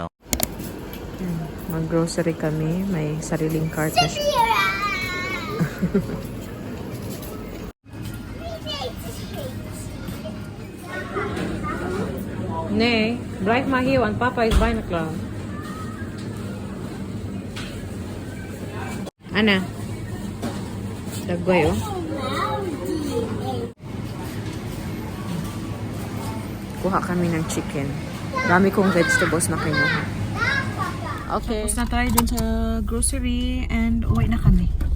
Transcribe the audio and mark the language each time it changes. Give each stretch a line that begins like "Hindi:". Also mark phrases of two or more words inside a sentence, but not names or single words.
Filipino: Mag-grocery kami. May sariling cart na siya.
Dutch: Nee, blijf maar hier, want papa is bijna klaar. Anna.
Filipino: Dagway, oh. Kuha kami ng chicken. Dami kong vegetables na kinuha.
English: Okay.
Filipino: Tapos na tayo dun sa grocery and uwi na kami.